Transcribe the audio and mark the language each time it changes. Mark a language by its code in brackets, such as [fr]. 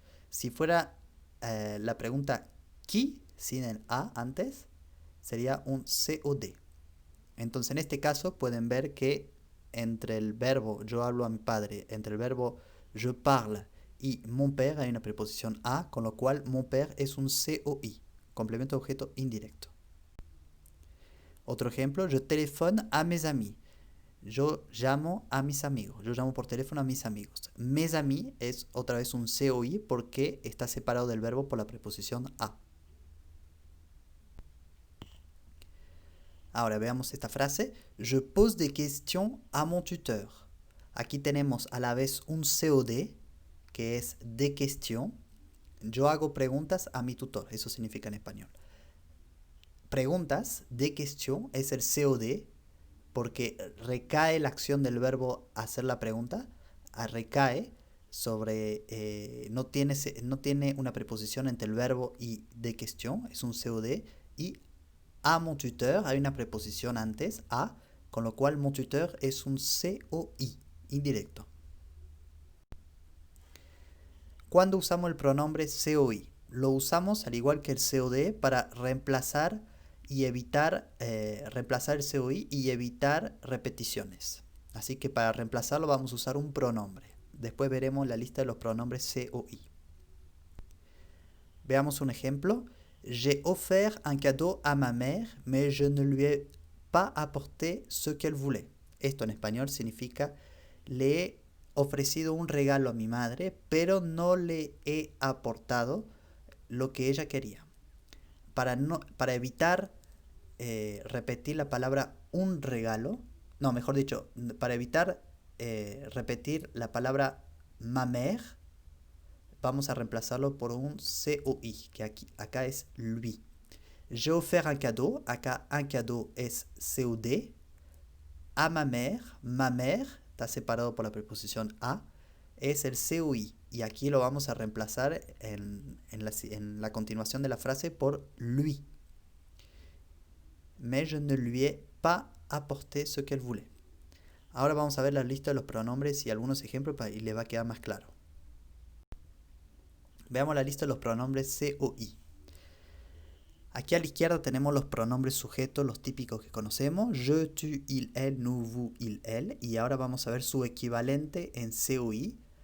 [es] Si fuera la pregunta qui, sin el a antes, sería un COD. Entonces en este caso pueden ver que entre el verbo yo hablo a mi padre, entre el verbo [fr] je parle [es] y [fr] mon père [es] hay una preposición a, con lo cual mon père es un COI, complemento de objeto indirecto. Otro ejemplo, [fr] je téléphone à mes amis. [es] Yo llamo a mis amigos, yo llamo por teléfono a mis amigos. Mes amis es otra vez un COI porque está separado del verbo por la preposición a. Ahora veamos esta frase. [fr] Je pose des questions à mon tuteur. [es] Aquí tenemos a la vez un COD, que es de questions. Yo hago preguntas a mi tutor, eso significa en español. Preguntas de questions es el COD, porque recae la acción del verbo hacer la pregunta, recae sobre, no tiene una preposición entre el verbo y de question, es un COD, y [fr] a mon tuteur [es] hay una preposición antes, a, con lo cual mon tuteur es un COI, indirecto. ¿Cuándo usamos el pronombre COI? Lo usamos al igual que el COD para reemplazar y evitar reemplazar el COI y evitar repeticiones. Así que para reemplazarlo vamos a usar un pronombre. Después veremos la lista de los pronombres COI. Veamos un ejemplo. [fr] J'ai offert un cadeau à ma mère, mais je ne lui ai pas apporté ce qu'elle voulait. [es] Esto en español significa le he ofrecido un regalo a mi madre, pero no le he aportado lo que ella quería. Para evitar repetir la palabra un regalo, no, mejor dicho, para evitar repetir la palabra [fr] ma mère, [es] vamos a reemplazarlo por un COI, que acá es lui. [fr] J'ai offert un cadeau, [es] acá [fr] un cadeau [es] es COD. [fr] A ma mère, [es] está separado por la preposición a, es el COI. Y aquí lo vamos a reemplazar en la continuación de la frase por lui. [fr] Mais je ne lui ai pas apporté ce qu'elle voulait. [es] Ahora vamos a ver la lista de los pronombres y algunos ejemplos y les va a quedar más claro. Veamos la lista de los pronombres COI. Aquí a la izquierda tenemos los pronombres sujetos, los típicos que conocemos. Je, tu, il, elle, nous, vous, il, elle. Y ahora vamos a ver su equivalente en COI.